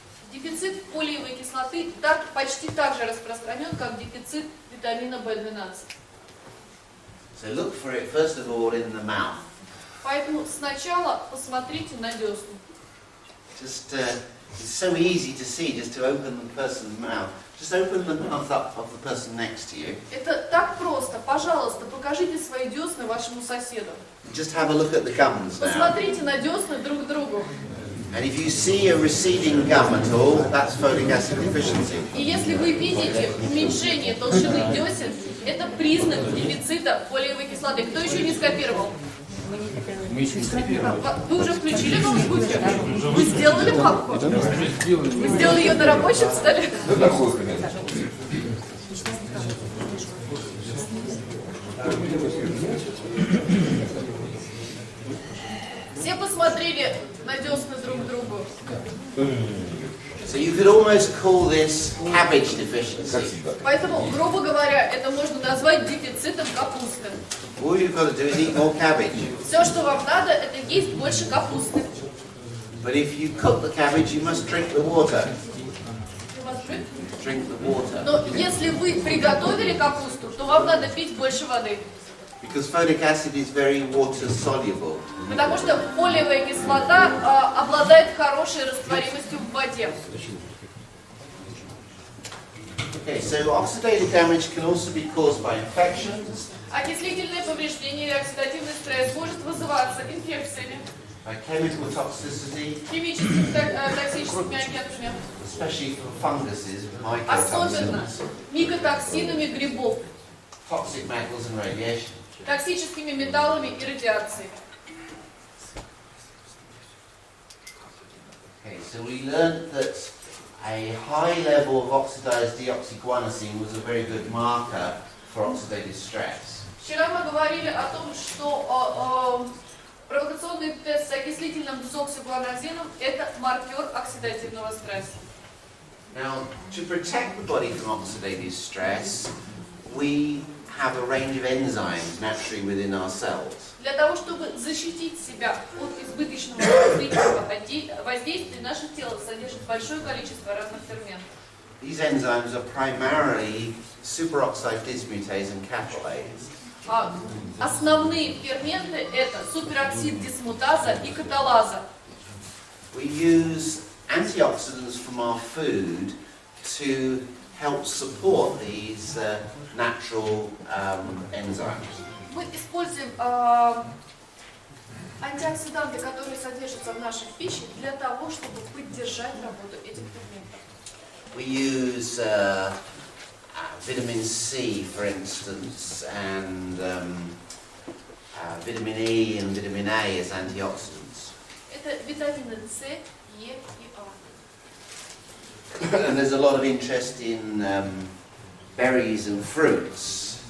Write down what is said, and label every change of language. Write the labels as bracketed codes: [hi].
[ru] Дефицит фолиевой кислоты почти так же распространен, как дефицит витамина В12. [en] So look for it first of all in the mouth. [ru] Поэтому сначала посмотрите на десны. [en] Just it's so easy to see just to open the person's mouth. Just open the mouth up of the person next to you. [ru] Это так просто. Пожалуйста, покажите свои десны вашему соседу. [en] Just have a look at the gums now. [ru] Посмотрите на десны друг другу. [en] And if you see a receding gum at all, that's folic acid deficiency. [ru] И если вы видите уменьшение толщины десен, это признак дефицита фолиевой кислоты. Кто еще не скопировал? Вы уже включили ноутбуки? Вы сделали папку? Вы сделали ее на рабочем столе? Все посмотрели на десны друг другу. [en] So you could almost call this cabbage deficiency. [ru] Поэтому, грубо говоря, это можно назвать дефицитом капусты. [en] All you've got to do is eat more cabbage. [ru] Все, что вам надо, это есть больше капусты. [en] But if you cook the cabbage, you must drink the water. Drink the water. [ru] Но если вы приготовили капусту, то вам надо пить больше воды. [en] Because folic acid is very water soluble. [ru] Потому что фолиевая кислота обладает хорошей растворимостью в воде. [en] Okay, so oxidative damage can also be caused by infections, [ru] Окислительное повреждение или оксидативный стресс может вызываться инфекциями, [en] by chemical toxicity, [ru] химическими токсическими агентами, [en] especially for funguses, [ru] особенно [en] mycotoxins, [ru] микотоксинами грибов, [en] toxic metals and radiation. [ru] токсическими металлами и радиацией. [en] Okay, so we learned that a high level of oxidized deoxyguanosine was a very good marker for oxidative stress. [ru] Вчера мы говорили о том, что провокационный тест с окислительным дезоксигуанозином – это маркер оксидативного стресса. [en] Now, to protect the body from oxidative stress, we have a range of enzymes naturally within our cells. [ru] Для того, чтобы защитить себя от избыточного окислительного воздействия, наше тело содержит большое количество разных ферментов. [en] These enzymes are primarily superoxide dismutase and catalase. [ru] Основные ферменты – это супероксид дисмутаза и каталаза. [en] We use antioxidants from our food to help support these natural enzymes. [ru] Мы используем антиоксиданты, которые содержатся в нашей пище, для того, чтобы поддержать работу этих ферментов. [en] We use vitamin C, for instance, and vitamin E and vitamin A as antioxidants. [ru] Это витамины С, Е и А. [en] And there's a lot of interest in berries and fruits.